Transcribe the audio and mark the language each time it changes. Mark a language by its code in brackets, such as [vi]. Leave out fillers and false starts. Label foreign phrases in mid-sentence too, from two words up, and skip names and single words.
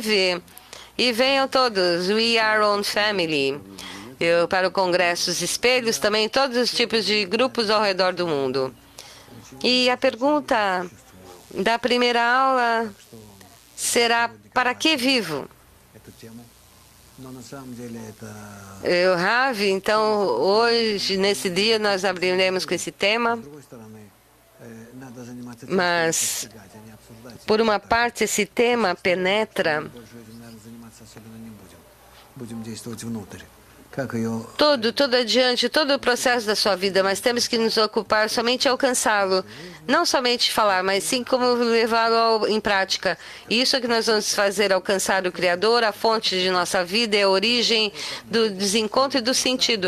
[pt] E venham todos, [en] We Are One Family. [pt] Para o Congresso Os Espelhos, também todos os tipos de grupos ao redor do mundo. E a pergunta da primeira aula será: para que vivo? [ru] Эту тему. Но на самом деле это, [pt] Ravi, então hoje, nesse dia, nós abriremos com esse tema, [ru] с другой стороны, надо заниматься тем, [pt] mas, [ru] что постигать, а не обсуждать. [pt] por uma parte, esse tema penetra. [ru] Больше этим, наверное, заниматься особенно не будем. Будем действовать внутрь. как ее [pt] todo adiante, todo o processo da sua vida, mas temos que nos ocupar somente em alcançá-lo. Não somente falar, mas sim como levá-lo em prática. E isso é que nós vamos fazer, alcançar o Criador, a fonte de nossa vida, é a origem do desencontro e do sentido.